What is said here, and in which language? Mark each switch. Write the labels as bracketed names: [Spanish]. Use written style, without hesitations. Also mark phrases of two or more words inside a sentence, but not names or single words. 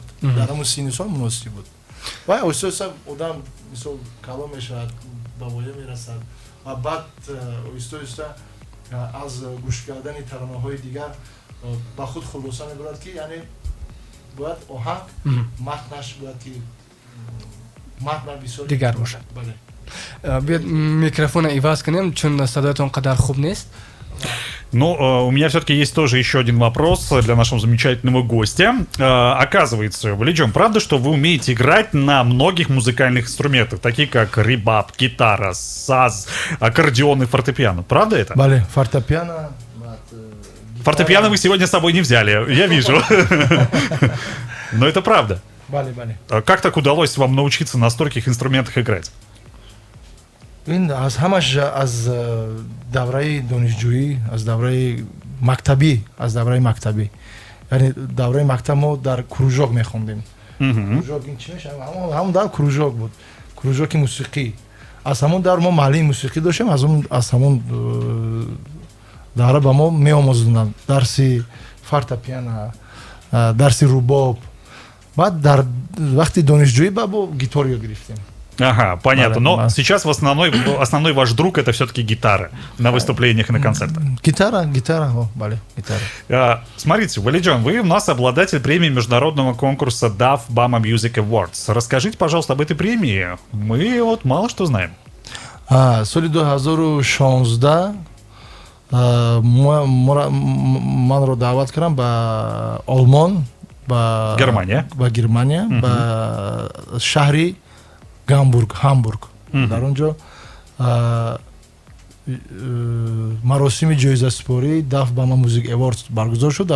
[Tajik] Дар ҳамон синну сол муносиб буд. ва оҳиста одам мисол калон мешавад, ба воя мерасад ва баъд оҳиста аз гӯш кардани таронаҳои дигар ба худ хулоса мебарад ки яъне бояд оҳанг матнаш бояд ки матна бисёр дигар бошад. Биёд микрофона иваз кунем, чун садоятон қадар хуб нест. [Russian] Ну, у меня все-таки есть тоже еще один вопрос для нашего замечательного гостя. Оказывается, Валиджон, правда, что вы умеете играть на многих музыкальных инструментах, такие как ребап, гитара, саз, аккордеон и фортепиано? Правда это? [Tajik] Бале, фортепиано. [Russian] Фортепиано вы сегодня с собой не взяли, я вижу. Но это правда. [Tajik] Бале. [Russian] Как так удалось вам научиться на стольких инструментах играть? [Tajik] ин аз ҳамаш аз давраи донишҷӯӣ, аз давраи мактабӣ, яъне давраи мактаб мо дар кружок мехондем. Кружок ин чӣ мешавад? ҳамон дар кружок буд, кружоки мусиқӣ. аз ҳамон давр мо маълими мусиқӣ доштем, аз ҳамон давра ба мо меомӯзданд дарси фортепиано, дарси рубоб. баъд дар вақти донишҷӯӣ ба бо гитор ёд гирифтем. [Russian] Ага, понятно. Но сейчас основной ваш друг это все-таки гитара на выступлениях и на концертах. Гитара. Смотрите, Валиджон, вы у нас обладатель премии международного конкурса DAF Bama Music Awards. Расскажите, пожалуйста, об этой премии. Мы вот мало что знаем. [Tajik] Соли 2016 манро даъват кардам ба Олмон, ба Германия, ба шаҳри Хамбург. дар онҷо маросими ҷоизасупории DAF Bama Music Awards баргузор шуд.